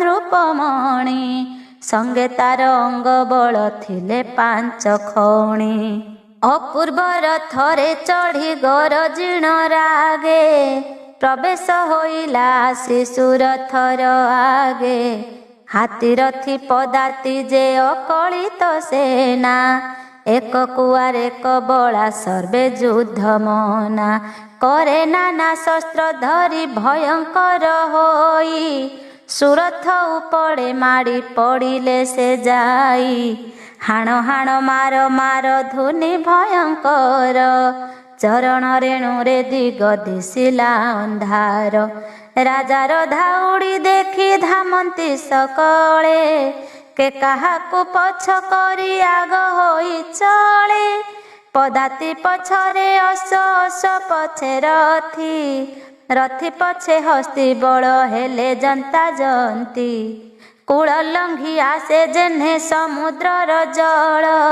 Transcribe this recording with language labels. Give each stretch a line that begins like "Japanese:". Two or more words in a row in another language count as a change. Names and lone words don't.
Odia: ନୃପମଣି ସଙ୍ଗେ ତାର ଅଙ୍ଗ ବଳ ଥିଲେ ପାଞ୍ଚ ଖଣି ଅପୂର୍ବର ଥରେ ଚଢ଼ି ଗରଜିଣ ରାଗେ ପ୍ରବେଶ ହୋଇଲା ଶିଶୁର ଥର ଆଗେ ହାତୀରଥି ପଦାତି ଯେ ଅକଳିତ ସେନା ଏକ କୁଆର ଏକ ବଳା ସର୍ବେ ଯୁଦ୍ଧ ମନା କରେ ନାନା ଶସ୍ତ୍ର ଧରି ଭୟଙ୍କର ହୋଇ ସୁରଥ ଉପଡ଼େ ମାଡ଼ି ପଡ଼ିଲେ ସେ ଯାଇ ହାଣ ହାଣ ମାର ମାର ଧୁନି ଭୟଙ୍କର ଚରଣ ରେଣୁରେ ଦିଗ ଦିଶିଲା ଅନ୍ଧାର ରାଜାର ଧାଉଡ଼ି ଦେଖି ଧାମନ୍ତି ସକଳେ କେ କାହାକୁ ପଛ କରି ଆଗ ହୋଇ ଚଳେ ପଦାତି ପଛରେ ଅଶ୍ୱ ଅଶ୍ୱ ପଛେ ରଥୀ ରଥୀ ପଛେ ହସ୍ତୀ ବଡ଼ ହେଲେ ଜନତା ଜନ୍ତି କୂଳ ଲଙ୍ଘି ଆସେ ଯେହ୍ନେ ସମୁଦ୍ରର ଜଳ